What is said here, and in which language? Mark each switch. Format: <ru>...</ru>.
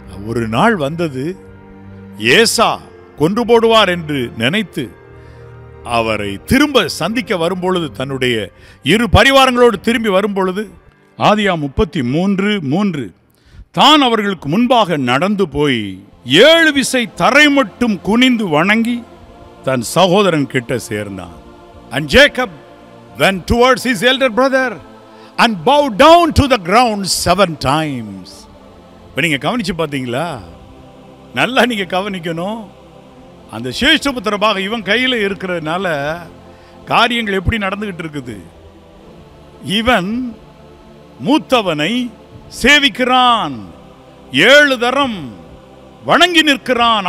<ta>ஒரு நாள் வந்தது, ஏசா கொன்று போடுவார் என்று நினைத்து அவரை திரும்ப சந்திக்க வரும்பொழுது, தன்னுடைய இரு பரிவாரங்களோடு திரும்பி வரும்பொழுது, ஆதியாகமம் 33:3, தான் அவர்களுக்கு முன்பாக நடந்து போய் 7 விசை தரை மட்டும் குனிந்து வணங்கி தன் சகோதரன் கிட்ட சேர்ந்தான்.</ta> <en>And Jacob went towards his elder brother and bowed down to the ground 7 times.</en> <ta>நீங்க கவனிச்சு பார்த்தீங்களா? நல்லா நீங்க கவனிக்கணும். அந்த சேஷ்டபுத்திர பாகம் இவன் கையில் இருக்கிறதுனால காரியங்கள் எப்படி நடந்துகிட்டு இருக்குது. இவன் மூத்தவனை சேவிக்கிறான், 7 தரம் வணங்கி நிற்கிறான்.</ta>